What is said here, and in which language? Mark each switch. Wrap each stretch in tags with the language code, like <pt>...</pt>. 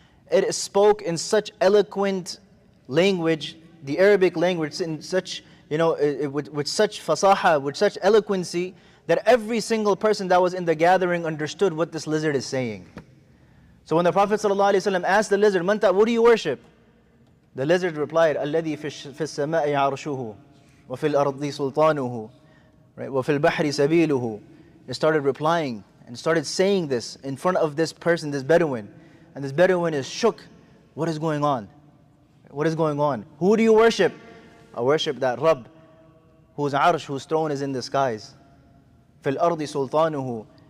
<en>It spoke in such eloquent language, the Arabic language, in such, with such fasaha, with such eloquency, that every single person that was in the gathering understood what this lizard is saying. So when the Prophet ﷺ asked the lizard, Man what do you worship? The lizard replied,</en> <ar>الَّذِي فِي السَّمَاءِ عَرْشُهُ وَفِي الْأَرْضِ سُلْطَانُهُ وَفِي الْبَحْرِ سَبِيلُهُ.</ar> <en>It started replying and started saying this in front of this person, this Bedouin. And this Bedouin is shook. What is going on? What is going on? Who do you worship? I worship that Rabb, whose arsh, whose throne is in the skies.</en> <ar>فِي الْأَرْضِ سُلْطَانُهُ.</ar>